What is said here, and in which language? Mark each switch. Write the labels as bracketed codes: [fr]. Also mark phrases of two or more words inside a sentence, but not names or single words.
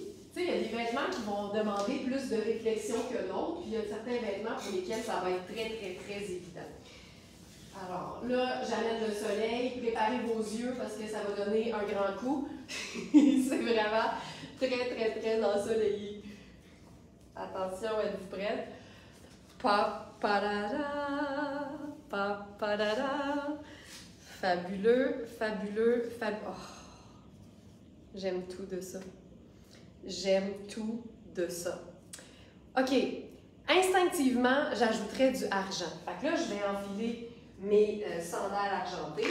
[fr] Tu sais, il y a des vêtements qui vont demander plus de réflexion que d'autres, puis il y a certains vêtements pour lesquels ça va être très, très, très évident. Alors là, j'amène le soleil, préparez vos yeux parce que ça va donner un grand coup. C'est vraiment très, très, très ensoleillé. Attention, êtes-vous prête? Pa-pa-da-da, pa-pa-da-da. Fabuleux, fabuleux, fabuleux. Oh, j'aime tout de ça. J'aime tout de ça. OK. Instinctivement, j'ajouterais du argent. Fait que là, je vais enfiler mes sandales argentées.